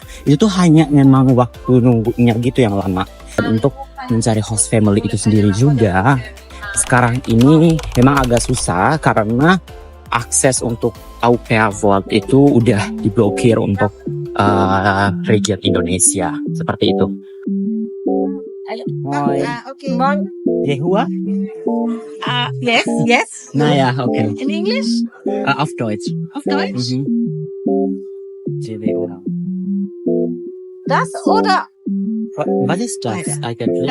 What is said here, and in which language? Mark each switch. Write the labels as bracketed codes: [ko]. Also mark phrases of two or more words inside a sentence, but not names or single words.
[id] Itu tuh hanya memang waktu nunggunya gitu yang lama. Dan untuk mencari [en] host family [id] itu sendiri juga sekarang ini memang agak susah karena akses untuk [en] au pair vault [id] itu udah diblokir untuk region Indonesia seperti itu. [de] Moin. Okay. Moin. Yehua? [en] Yes. [de] Na ja, okay. [en] In English? [de] Auf Deutsch. Auf Deutsch? Mhm. CWO. Das oder? Was ist das eigentlich?